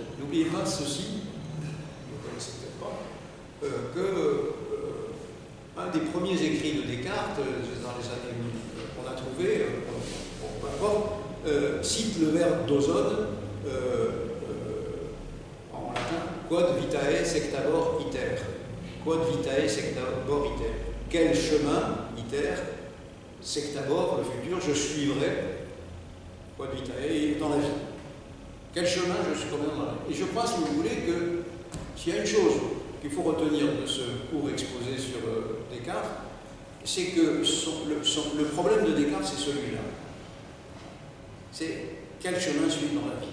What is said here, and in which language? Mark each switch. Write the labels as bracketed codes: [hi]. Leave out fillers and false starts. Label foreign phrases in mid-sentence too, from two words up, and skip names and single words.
[fr] N'oubliez pas ceci, vous ne connaissez peut-être pas, que un des premiers écrits de Descartes, dans les années qu'on a trouvé, peu importe, cite le verbe d'Ozone en latin, [la] quod vitae sectabor iter. Quod vitae sectabor iter. [fr] Quel chemin, [la] iter, sectabor, [fr] le futur, je suivrai, [la] quod vitae, [fr] dans la vie. Quel chemin je suivrai dans la vie. Et je crois, si vous voulez, que s'il y a une chose qu'il faut retenir de ce cours exposé sur Descartes, c'est que le problème de Descartes, c'est celui-là. C'est quel chemin suivre dans la vie?